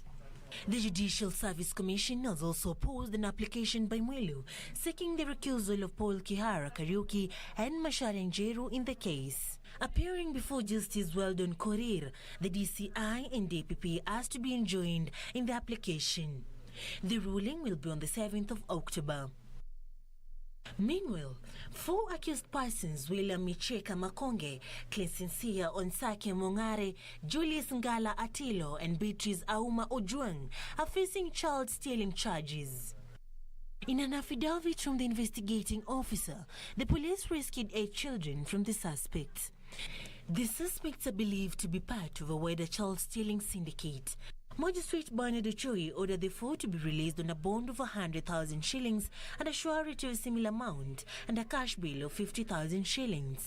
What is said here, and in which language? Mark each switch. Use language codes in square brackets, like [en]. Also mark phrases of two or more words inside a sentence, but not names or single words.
[en] The Judicial Service Commission has also opposed an application by Mwilu seeking the recusal of Paul Kihara Kariuki and Macharia Njeru in the case. Appearing before Justice Weldon Korir, the DCI and DPP asked to be enjoined in the application. The ruling will be on the 7th of October. Meanwhile, 4 accused persons, William Micheka Makonge, Clesensia Onsake Mongare, Julius Ngala Atilo, and Beatrice Auma Ojuang, are facing child stealing charges. In an affidavit from the investigating officer, the police rescued 8 children from the suspects. The suspects are believed to be part of a wider child stealing syndicate. Magistrate Bernard Ochoi ordered the 4 to be released on a bond of 100,000 shillings and a surety of a similar amount and a cash bail of 50,000 shillings.